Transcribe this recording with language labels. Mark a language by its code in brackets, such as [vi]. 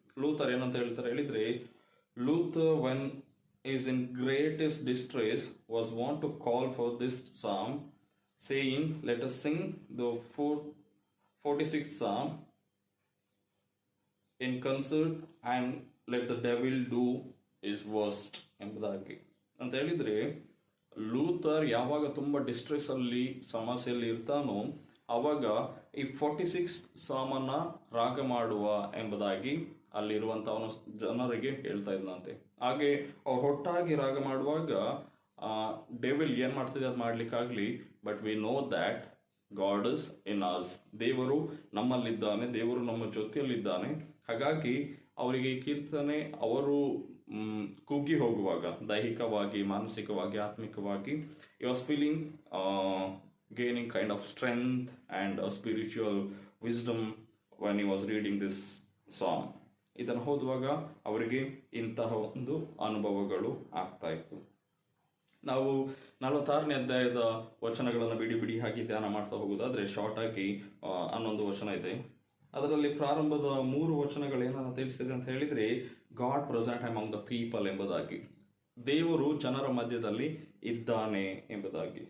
[kn] Luther ಏನಂತ ಹೇಳ್ತಾರೆ ಹೇಳಿದ್ರೆ, [en] Luther when is in greatest distress was wont to call for this psalm, saying, let us sing the 46th psalm in concert and let the devil do his worst ಎಂಬುದಾಗಿ. [kn] ಅಂತ ಹೇಳಿದ್ರೆ, Luther ಯಾವಾಗ ತುಂಬಾ distress ಅಲ್ಲಿ ಸಮಸ್ಯೆಯಲ್ಲಿ ಇರ್ತಾನೋ ಅವಾಗ ಈ 46 ಸಾಮನ್ನ ರಾಗ ಮಾಡುವ ಎಂಬುದಾಗಿ ಅಲ್ಲಿರುವಂತವನು ಜನರಿಗೆ ಹೇಳ್ತಾ ಇದ್ದಂತೆ. ಹಾಗೆ ಅವ್ರು ಒಟ್ಟಾಗಿ ರಾಗ ಮಾಡುವಾಗ ಡೆವಿಲ್ ಏನ್ ಮಾಡ್ತಿದೆ ಅದು ಮಾಡ್ಲಿಕ್ಕಾಗ್ಲಿ, [en] but we know that God is in us, [kn] ದೇವರು ನಮ್ಮಲ್ಲಿದ್ದಾನೆ, ದೇವರು ನಮ್ಮ ಜೊತೆಯಲ್ಲಿದ್ದಾನೆ. ಹಾಗಾಗಿ ಅವರಿಗೆ ಈ ಕೀರ್ತನೆ ಅವರು ಕುಗ್ಗಿ ಹೋಗುವಾಗ ದೈಹಿಕವಾಗಿ, ಮಾನಸಿಕವಾಗಿ, ಆತ್ಮಿಕವಾಗಿ [en] he was feeling gaining kind of strength and a spiritual wisdom when he was reading this song. [kn] ಇದನ್ನು ಓದುವಾಗ ಅವರಿಗೆ ಇಂತಹ ಒಂದು ಅನುಭವಗಳು ಆಗ್ತಾ ಇತ್ತು. ನಾವು 46ನೇ ಅಧ್ಯಾಯದ ವಚನಗಳನ್ನು ಬಿಡಿ ಬಿಡಿ ಹಾಕಿ ಧ್ಯಾನ ಮಾಡ್ತಾ ಹೋಗುದಾದ್ರೆ, ಶಾರ್ಟ್ ಆಗಿ 11 ವಚನ ಇದೆ. ಅದರಲ್ಲಿ ಪ್ರಾರಂಭದ 3 ವಚನಗಳು ಏನನ್ನ ತಿಳಿಸಿದೆ ಅಂತ ಹೇಳಿದ್ರೆ, [en] God present among the people [kn] ಎಂಬುದಾಗಿ, ದೇವರು ಜನರ ಮಧ್ಯದಲ್ಲಿ ಇದ್ದಾನೆ ಎಂಬುದಾಗಿ.